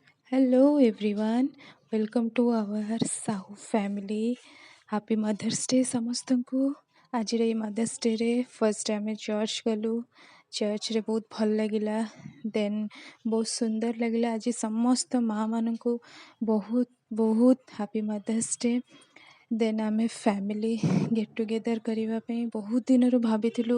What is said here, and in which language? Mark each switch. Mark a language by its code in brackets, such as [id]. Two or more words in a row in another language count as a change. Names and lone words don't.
[en] Hello everyone, welcome to our Sahu family. Happy Mother's Day ସମସ୍ତଙ୍କୁ। [or] ଆଜିର ଏଇ ମଦର୍ସ ଡେରେ ଫର୍ଷ୍ଟ ଆମେ ଚର୍ଚ୍ଚ ଗଲୁ। ଚର୍ଚ୍ଚରେ ବହୁତ ଭଲ ଲାଗିଲା। ଦେନ୍ ବହୁତ ସୁନ୍ଦର ଲାଗିଲା। ଆଜି ସମସ୍ତ ମାଆମାନଙ୍କୁ ବହୁତ ବହୁତ [en] happy Mother's Day. [or] ଦେନ୍ ଆମେ [en] family get together [or] କରିବା ପାଇଁ ବହୁତ ଦିନରୁ ଭାବିଥିଲୁ।